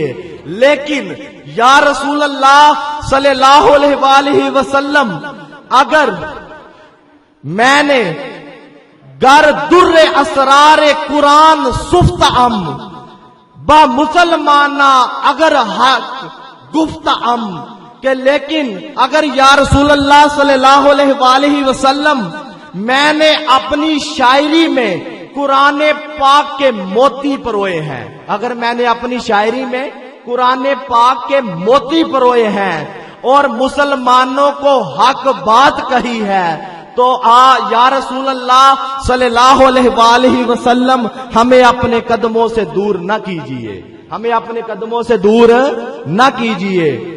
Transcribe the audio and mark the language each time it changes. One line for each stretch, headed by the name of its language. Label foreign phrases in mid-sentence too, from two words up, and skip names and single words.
Persian: لیکن
Arabic: یا رسول اللہ صلی اللہ علیہ وآلہ وسلم،
Urdu: اگر میں نے
Persian: گر در اسرار قرآن سفت ام با مسلمانہ اگر حق گفت ام،
Urdu: کہ لیکن اگر
Arabic: یا رسول اللہ صلی اللہ علیہ وآلہ وسلم
Urdu: میں نے اپنی شاعری میں قرآن پاک کے موتی پروئے ہیں، اگر میں نے اپنی شاعری میں قرآن پاک کے موتی پروئے ہیں اور مسلمانوں کو حق بات کہی ہے تو
Arabic: یا رسول اللہ صلی اللہ علیہ وآلہ وسلم
Urdu: ہمیں اپنے قدموں سے دور نہ کیجئے، ہمیں اپنے قدموں سے دور نہ کیجئے۔